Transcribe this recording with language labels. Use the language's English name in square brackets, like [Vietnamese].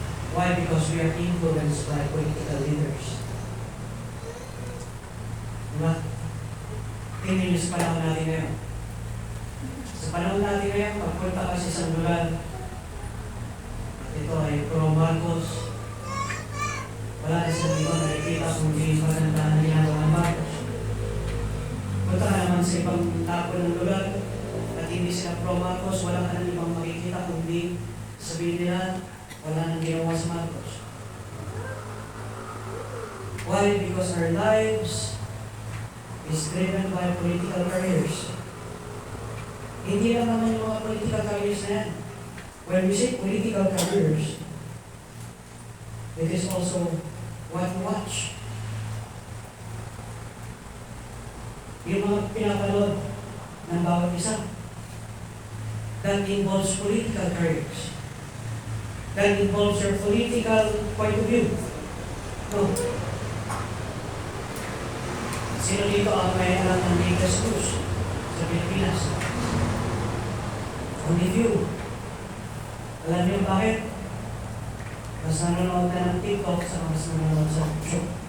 [English] Why? Because we are influenced by political leaders. [Filipino] Diba? Tingnan niyo sa panahon natin ngayon. Sa panahon natin ngayon, pagpunta ka sa isang lugar, ito ay pro Marcos, wala na silang ibang nakikita kung hindi magandaan na ginagawa ng Marcos. Punta ka naman sa ibang tapo ng lugar, at hindi sila pro Marcos, wala ka nang ibang makikita kung hindi sabihin nila, wala nang ginawa sa Marcos. [English] Why? Because our lives is driven by political careers. [Filipino] Hindi lang naman yung mga political careers na yan. [English] When we say political careers, it is also what you watch. [Filipino] Yung mga pinapanood ng bawat isa, [English] that involves political careers. That involves your political point of view. No. [Filipino] Sino dito ang may alam ng latest news sa Pilipinas? [English] Only few. [Filipino] Alam niyo bakit? Mas nanonood na ng TikTok sa mas nanonood sa YouTube.